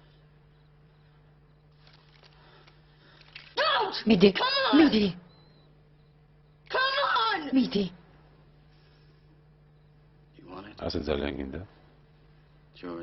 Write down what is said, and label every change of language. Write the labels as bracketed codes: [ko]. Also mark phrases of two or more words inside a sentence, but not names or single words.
[ka] მიდი, მიდი, [en] Come on! [ka] მიდი. [en] You want it? [ka] ასე ძალიან გინდა. [en] It's yours.